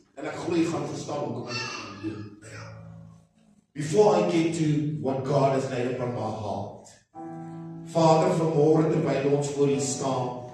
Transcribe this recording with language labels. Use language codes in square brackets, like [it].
[af] En ek glo jy gaan verstaan hoekom ek dit doen. [en] Before I get to what God has laid upon my heart. [af] Vader, vanmôre terwyl ons voor U staan.